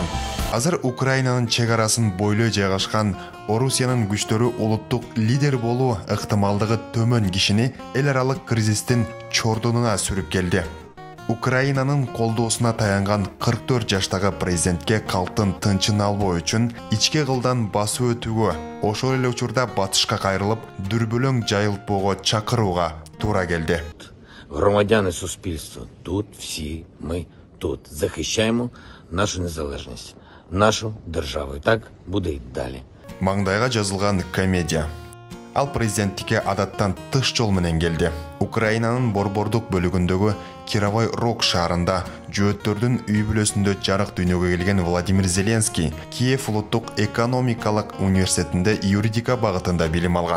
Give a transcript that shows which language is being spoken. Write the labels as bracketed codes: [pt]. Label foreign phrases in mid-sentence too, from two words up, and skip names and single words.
[ky] Азыр Украинанын чек арасын бойлой жайгашкан Орусиянын күчтөрү улуттук лидер болуу ыктымалдыгы төмөн кишини эл аралык кризистин чордонуна сүрүп келди. Украинанын колдоосуна таянган 44 жаштагы президентке калктын тынчын албоо үчүн ички кылдан басуу өтүүгө, ошол эле учурда батышка кайрылып, дүрбөлөң жайылтпоого чакырууга туура келди. [uk] Громадяни суспільства, тут всі ми тут захищаємо нашу незалежність, нашу державу. І так буде й далі. [ky] Маңдайга жазылган комедия. Ал президенттикке адаттан тыш жол менен келди. Украинанын борбордук бөлүгүндөгү Кировой Рог шаарында жөөттөрдүн үй бүлөсүндө жарык дүйнөгө келген Владимир Зеленский Киев улуттук экономикалык университетинде юридика багытында билим алган.